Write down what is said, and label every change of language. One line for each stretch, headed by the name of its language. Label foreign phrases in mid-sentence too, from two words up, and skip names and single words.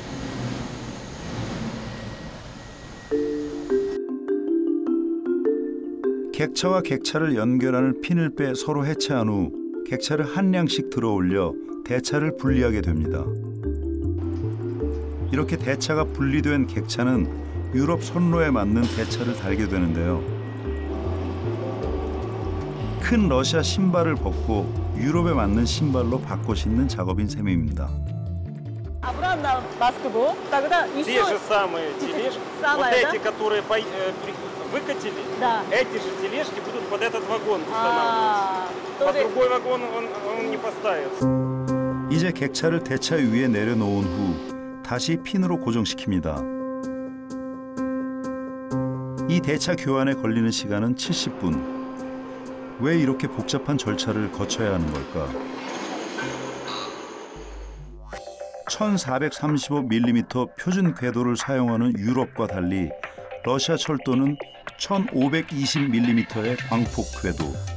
Korean: 객차와 객차를 연결하는 핀을 빼 서로 해체한 후 객차를 한 량씩 들어올려 대차를 분리하게 됩니다. 이렇게 대차가 분리된 객차는 유럽 선로에 맞는 대차를 달게 되는데요. 큰 러시아 신발을 벗고 유럽에 맞는 신발로 바꿔 신는 작업인 셈입니다.
Russian: Обратно в Москву, тогда еще... Те же самые тележки, вот эти, которые выкатили, да. Эти же тележки будут под этот вагон устанавливаться. Под другой вагон он не поставится.
Korean: 이제 객차를 대차 위에 내려놓은 후 다시 핀으로 고정시킵니다. 이 대차 교환에 걸리는 시간은 70분. 왜 이렇게 복잡한 절차를 거쳐야 하는 걸까? 1435mm 표준 궤도를 사용하는 유럽과 달리 러시아 철도는 1520mm의 광폭 궤도.